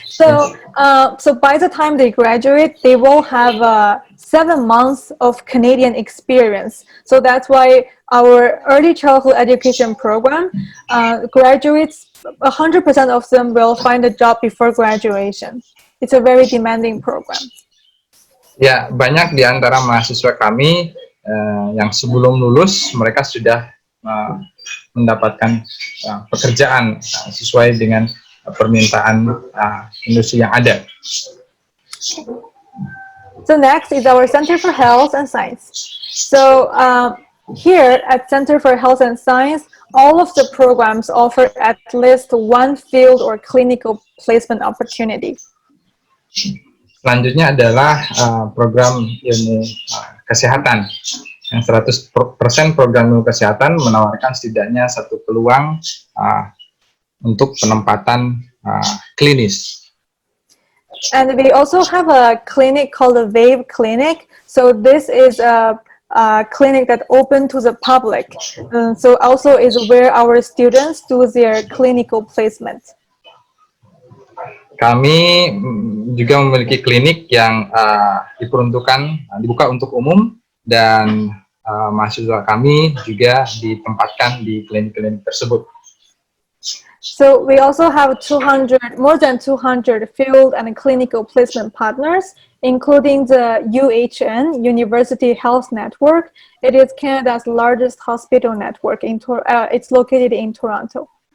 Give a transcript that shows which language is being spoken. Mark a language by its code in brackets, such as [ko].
[en] So by the time they graduate, they will have 7 months of Canadian experience. So that's why our early childhood education program, graduates, 100% of them will find a job before graduation. It's a very demanding program. [id] Ya, banyak di antara mahasiswa kami yang sebelum lulus, mereka sudah mendapatkan pekerjaan sesuai dengan permintaan industri yang ada. [en] So next is our Center for Health and Science. So Here at Center for Health and Science, all of the programs offer at least one field or clinical placement opportunity. [id] Selanjutnya adalah program ilmu kesehatan. Yang 100% program ilmu kesehatan menawarkan setidaknya satu peluang untuk penempatan klinis. [en] And we also have a clinic called the Wave Clinic. So this is a clinic that open to the public. So also is where our students do their clinical placement. [id] Kami juga memiliki klinik yang dibuka untuk umum, dan mahasiswa kami juga ditempatkan di klinik-klinik tersebut. [en] So we also have more than 200 field and clinical placement partners, including the UHN, University Health Network. It is Canada's largest hospital network. It's located in Toronto.